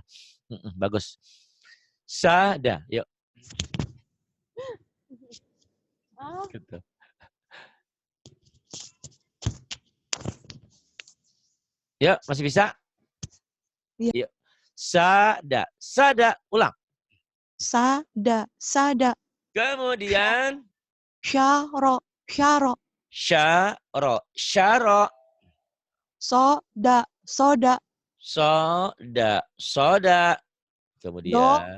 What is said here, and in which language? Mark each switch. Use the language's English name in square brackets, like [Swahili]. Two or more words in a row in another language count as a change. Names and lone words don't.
[Indonesian] Bagus. Sada, yuk. Gitu. Yuk, masih bisa? Iya. Yuk. Sada, sada, ulang. Sada. Sada. Kemudian Syaro. Syaro. syaro, syaro, Soda. Soda. soda, soda. Kemudian